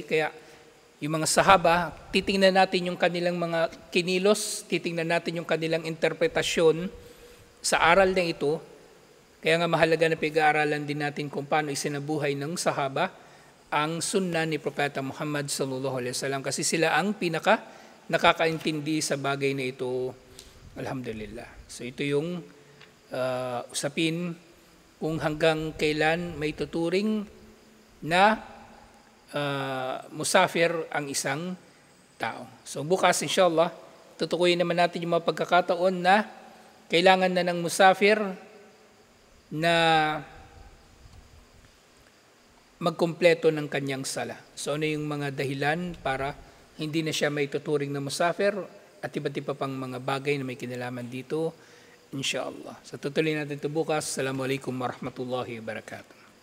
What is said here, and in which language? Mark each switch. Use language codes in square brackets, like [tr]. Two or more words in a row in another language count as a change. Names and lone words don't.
[tl] Kaya yung mga sahaba, titingnan natin yung kanilang mga kinilos, titingnan natin yung kanilang interpretasyon sa aral na ito. Kaya nga mahalaga na pag-aaralan din natin kung paano isinabuhay ng sahaba ang sunnah ni Propeta Muhammad [ar] صلى الله عليه وسلم [tl] kasi sila ang pinaka nakakaintindi sa bagay na ito. Alhamdulillah. So ito yung usapin kung hanggang kailan may tuturing na musafir ang isang tao. So bukas inshallah, tutukuyin naman natin yung mga pagkakataon na kailangan na ng musafir na magkumpleto ng kanyang sala. So ano yung mga dahilan para hindi na siya may tuturing na musafir at iba't iba pang mga bagay na may kinalaman dito, inshallah. So tutuloy natin ito bukas. [ar] السلام عليكم ورحمة الله وبركاته.